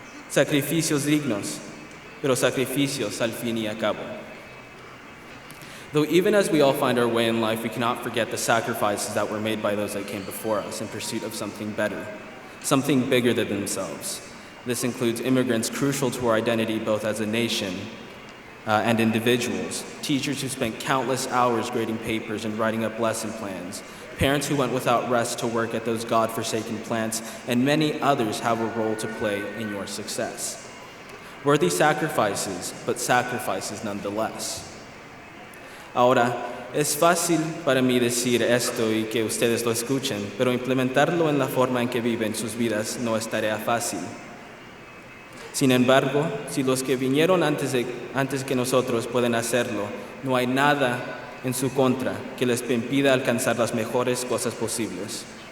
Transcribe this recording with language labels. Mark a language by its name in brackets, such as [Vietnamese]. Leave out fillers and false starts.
[Spanish] Sacrificios dignos, pero sacrificios al fin y a cabo. [English] Though even as we all find our way in life, we cannot forget the sacrifices that were made by those that came before us in pursuit of something better, something bigger than themselves. This includes immigrants crucial to our identity both as a nation and individuals, teachers who spent countless hours grading papers and writing up lesson plans, parents who went without rest to work at those God-forsaken plants, and many others have a role to play in your success. Worthy sacrifices, but sacrifices nonetheless. [Spanish] Ahora, es fácil para mí decir esto y que ustedes lo escuchen, pero implementarlo en la forma en que viven sus vidas no es tarea fácil. Sin embargo, si los que vinieron antes que nosotros pueden hacerlo, no hay nada en su contra que les impida alcanzar las mejores cosas posibles.